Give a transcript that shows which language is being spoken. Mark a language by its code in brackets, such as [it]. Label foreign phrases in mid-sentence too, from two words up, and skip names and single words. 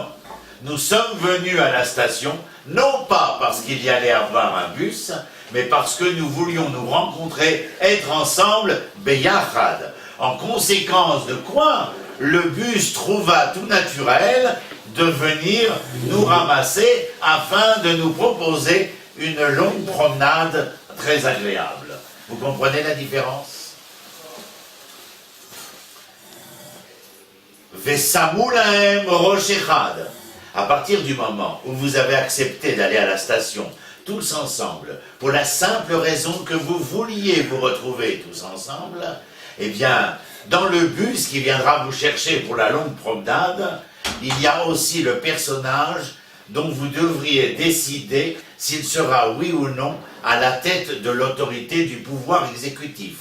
[fr] Nous sommes venus à la station, non pas parce qu'il y allait avoir un bus, mais parce que nous voulions nous rencontrer, être ensemble, beyachad. En conséquence de quoi, le bus trouva tout naturel de venir nous ramasser afin de nous proposer une longue promenade très agréable. Vous comprenez la différence? [he] ושמו להם ראש אחד. [fr] À partir du moment où vous avez accepté d'aller à la station tous ensemble, pour la simple raison que vous vouliez vous retrouver tous ensemble, eh bien, dans le bus qui viendra vous chercher pour la longue promenade, il y a aussi le personnage dont vous devriez décider s'il sera oui ou non à la tête de l'autorité du pouvoir exécutif.